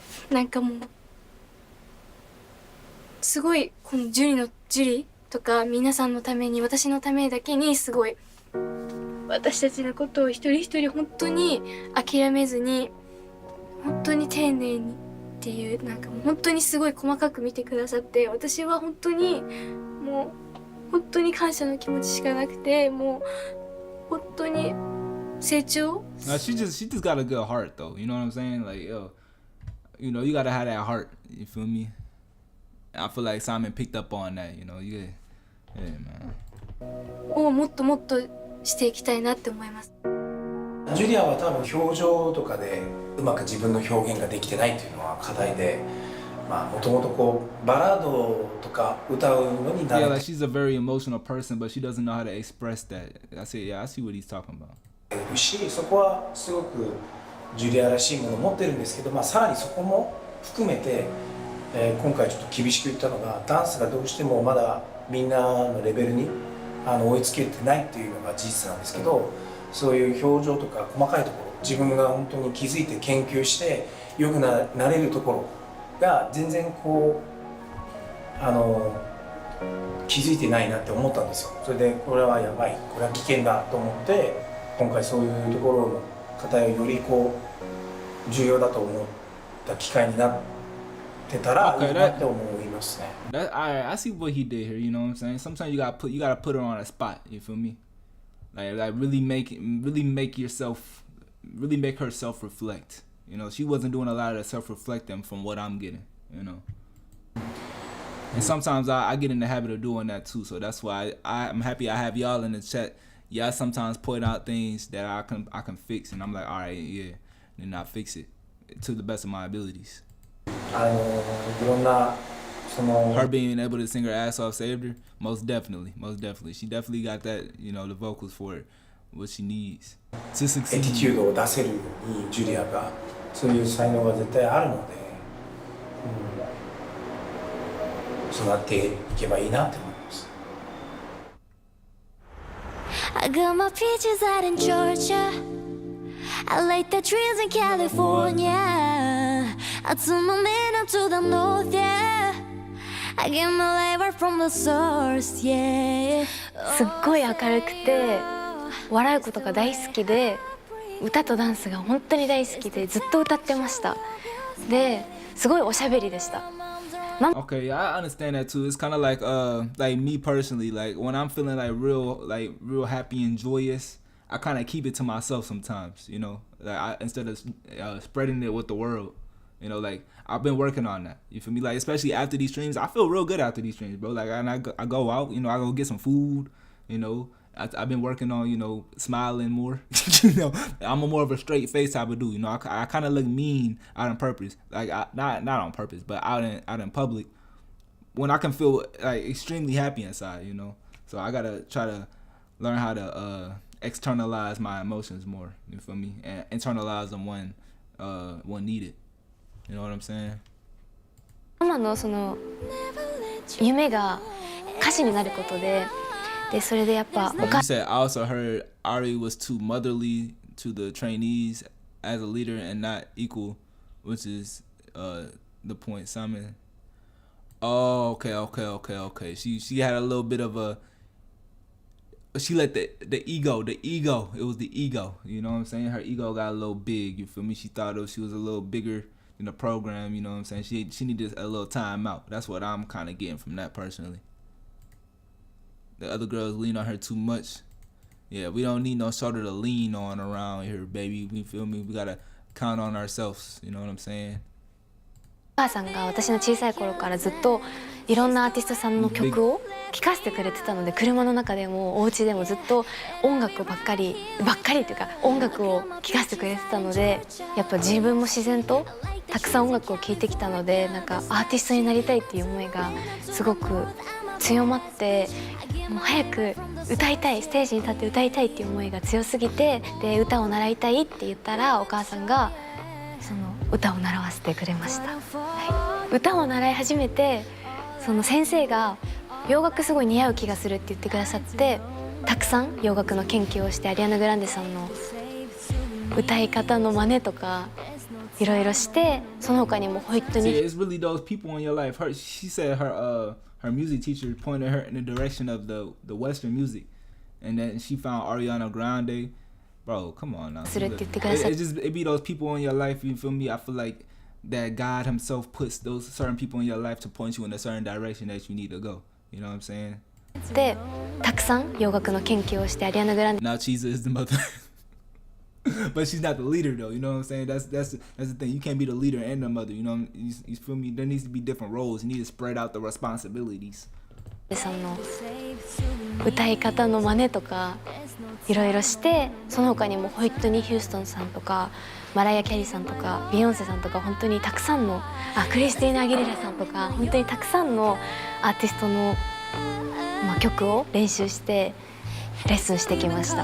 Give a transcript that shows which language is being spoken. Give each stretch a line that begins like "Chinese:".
Japanese: なんかもうすごいこのジュリとか皆さんのために、私のためだけにすごい私たちのことを一人一人本当に諦めずに、本当に丁寧にっていう、なんかもう本当にすごい細かく見てくださって、私は本当にもう本当に感謝の気持ちしかなくて、もう本当に成長。
English: She just got a good heart though. You know what I'm saying? Like, yo, you know, you gotta have that heart. You feel me? I feel like Simon picked up on that. You know, yeah, man.
Japanese: をもっともっとしていきたいなって思います。ジュリアは多分表情とかでうまく自分の表現ができてないっていうのは課題で、まあもともとこうバラードとか歌うのに慣
English: Yeah,
Japanese: れ
English: like she's a very emotional person, but she doesn't know how to express that. I said, yeah, I see what he's talking about.
Japanese: てるし、そこはすごくジュリアらしいものを持ってるんですけど、まあさらにそこも含めて、今回ちょっと厳しく言ったのが、ダンスがどうしてもまだみんなのレベルに追いつけてないっていうのが事実なんですけど、そういう表情とか細かいところ、自分が本当に気づいて研究して良くなれるところが全然こう気づいてないなって思ったんですよ。それでこれはやばい、これは危険だと思って、今回そういうところの方よりこう重要だと思った機会になってたらいいなって思いますね。
English: I see what he did here. You know what I'm saying? Sometimes you gotta put her on a spot. You feel me? Like really make her self-reflect. You know, she wasn't doing a lot of self-reflecting from what I'm getting. You know. And sometimes I get in the habit of doing that too. So that's why I'm happy I have y'all in the chat. Yeah, I sometimes point out things that I can fix, and I'm like, all right, yeah, then I fix it to the best of my abilities.
Japanese: いろんなその
English: Her being able to sing her ass off saved her. Most definitely. She definitely got that, you know, the vocals for it, what she needs to
Japanese: エ
English: succeed.
Japanese: ティチュードを出せるようにジュリアがそういう才能が絶対あるので、育っていけばいいなって思います。
English: I got my peaches out in Georgia. I like the trees in California. I took my man to the north, yeah. I get my labor from the source, yeah.
Japanese: すっごい明るくて笑うことが大好きで、歌とダンスが本当に大好きでずっと歌ってました。ですごいおしゃべりでした。
English: Okay, yeah, I understand that too. It's kind of like me personally, like when I'm feeling like real happy and joyous, I kind of keep it to myself sometimes, you know, like instead of spreading it with the world, you know, like I've been working on that. You feel me? Like especially after these streams, I feel real good after these streams, bro. Like I go out, you know, I go get some food, you know. I've been working on, you know, smiling more. You know, I'm more of a straight face type of dude. You know, I kind of look mean out on purpose, like not on purpose, but out in public when I can feel like extremely happy inside. You know, so I gotta try to learn how to externalize my emotions more. You feel me? And internalize them when needed. You know what I'm saying?
Japanese: ママのその夢が歌手になることで。でそれでやっぱ
English: You said I also heard Ari was too motherly to the trainees as a leader and not equal, which is the point, Simon. Oh, okay. She had a little bit of a. She let the ego. It was the ego. You know what I'm saying? Her ego got a little big. You feel me? She thought she was a little bigger in the program. You know what I'm saying? She needed a little time out. That's what I'm kind of getting from that personally. The other girls lean on her too much. Yeah, we don't need no shoulder to lean on around here, baby. You feel me? We gotta count on ourselves. You know what I'm saying?
Japanese: お母さんが私の小さい頃からずっといろんなアーティストさんの曲を聴かせてくれてたので、車の中でもお家でもずっと音楽ばっかりっていうか音楽を聴かせてくれてたので、やっぱ自分も自然とたくさん音楽を聴いてきたので、なんかアーティストになりたいっていう思いがすごく強まって、もう早く歌いたい、ステージに立って歌いたいっていう思いが強すぎて、で歌を習いたいって言ったらお母さんがその歌を習わせてくれました。はい、歌を習い始めて、その先生が洋楽すごい似合う気がするって言ってくださって、たくさん洋楽の研究をして、アリアナ・グランデさんの歌い方の真似とかいろいろして、その他にも本当に。
English: It's really those people in your life. She said her music teacher pointed her in the direction of the Western music, and then she found Ariana Grande. Bro, come on now. It be those people in your life. You feel me? I feel like that God Himself puts those certain people in your life to point you in a certain direction that you need to go. You know what I'm saying?
Japanese: で、たくさん洋楽の研究をしてアリアナ・グランデ。
English: Now Chiza is the mother. But she's not the leader though, you know what I'm saying? That's the thing. You can't be the leader and the mother, you know. You feel me? There needs to be different roles. You need to spread out the responsibilities.
Japanese: その歌い方の真似とかいろいろして、その他にもホイットニー・ヒューストンさんとかマライア・キャリーさんとかビヨンセさんとか、本当にたくさんのクリスティーナ・アギレラさんとか、本当にたくさんのアーティストの、曲を練習してレッスンしてきました。